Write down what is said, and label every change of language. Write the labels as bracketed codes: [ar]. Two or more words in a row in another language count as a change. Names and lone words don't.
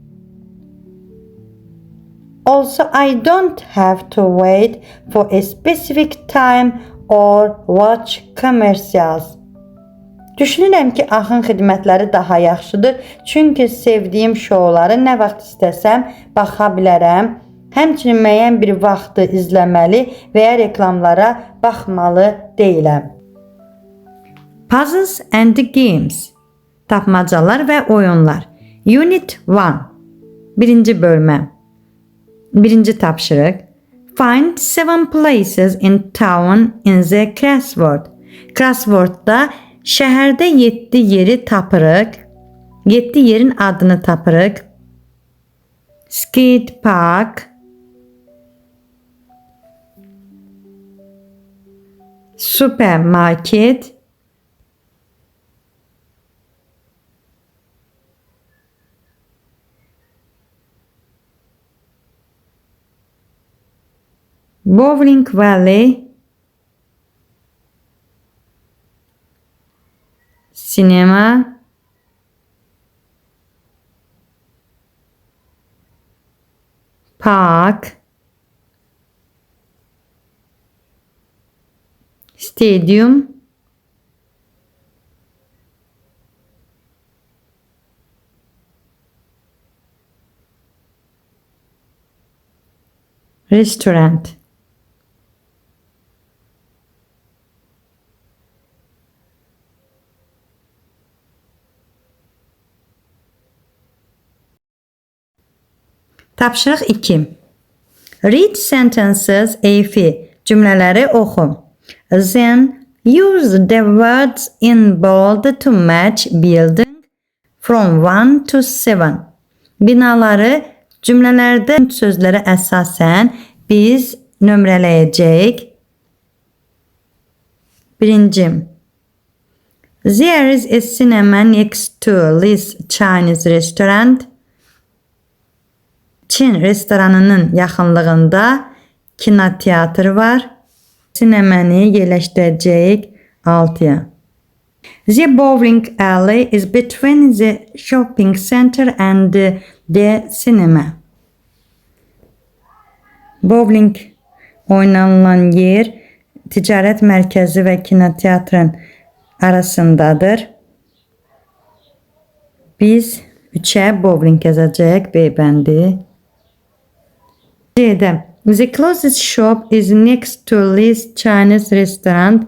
[en] Also, I don't have to wait for a specific time or watch commercials. [az] Düşünürəm ki, axın xidmətləri daha yaxşıdır, çünki sevdiyim şouları nə vaxt istəsəm baxa bilərəm. Həmçinin müəyyən bir vaxtı izləməli və ya reklamlara baxmalı deyiləm. [en] Puzzles and Games. [az] Tapmacalar və oyunlar. Unit 1. Birinci bölmə. Birinci tapşırıq. [en] Find 7 places in town in the crossword. [az] Crosswordda şəhərdə 7 yeri tapırıq. 7 yerin adını tapırıq. [en] Skate park, [az] supermarket, [en] bowling valley, sinema, park, stadium, restaurant. [az] Tapşırıq 2. [en] Read sentences AF. [az] Cümlələri oxu. [en] Then use the words in bold to match building from 1 to 7. [az] Binaları cümlələrdə sözlərə əsasən biz nömrələyəcəyik. Birinci. [en] There is a cinema next to this Chinese restaurant. [az] Çin restoranının yaxınlığında kinoteatr var. Sineməni yerləşdirəcəyik 6-ya. [en] The bowling alley is between the shopping center and the cinema. [az] Bowling oynanılan yer ticarət mərkəzi və kinoteatrın arasındadır. Biz 3-ə bowling yazacağıq B bəndi. C'də. [en] The closest shop is next to this Chinese restaurant.